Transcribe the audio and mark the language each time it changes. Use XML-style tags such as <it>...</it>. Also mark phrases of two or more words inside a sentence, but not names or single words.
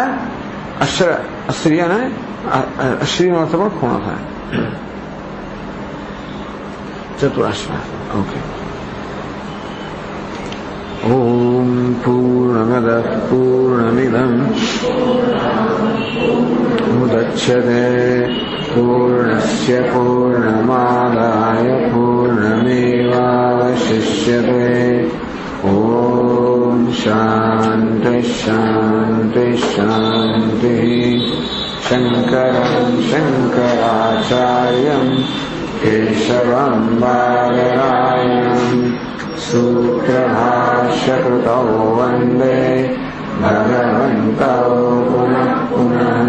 <gu>અશ્રી અને અશ્રીનો અર્થ પણ ખૂણો થાય. ચતુરસ્ર. ઓકે.</gu> <sa>ઓમ પૂર્ણમદ પૂર્ણમિદં મુદચ્યતે पूर्णस्य पूर्णमादाय पूर्णमेवावशिष्यते। ॐ शान्ति शान्ति शान्तिः। शङ्करं शङ्कराचार्यं केशवं बादरायणं सूत्रभाष्यकृतौ वन्दे भगवन्तौ पुनः पुनः।</sa>